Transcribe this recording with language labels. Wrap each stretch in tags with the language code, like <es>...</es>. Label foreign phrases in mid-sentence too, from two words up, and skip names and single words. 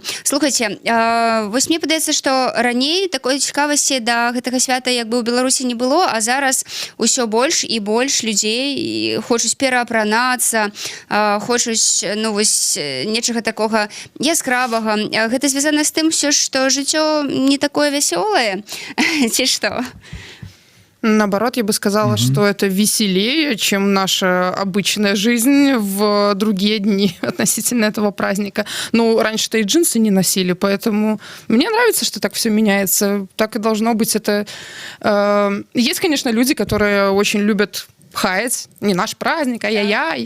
<be>Слухайце, вось мне падаецца, што раней такой цікавасці да гэтага свята як бы ў Беларусі не было, а зараз усё больш і больш людзей хочуць пераапранацца, хочуць нечага такога яскравага. Гэта звязана з тым, што жыццё не такое вясёлае, ці што?</be> <ru>Наоборот, я бы сказала, что это веселее, чем наша обычная жизнь в другие дни относительно этого праздника. Ну, раньше-то и джинсы не носили, поэтому мне нравится, что так все меняется. Так и должно быть. Это есть, конечно, люди, которые очень любят хаять, не наш праздник, ай-яй-яй.</ru>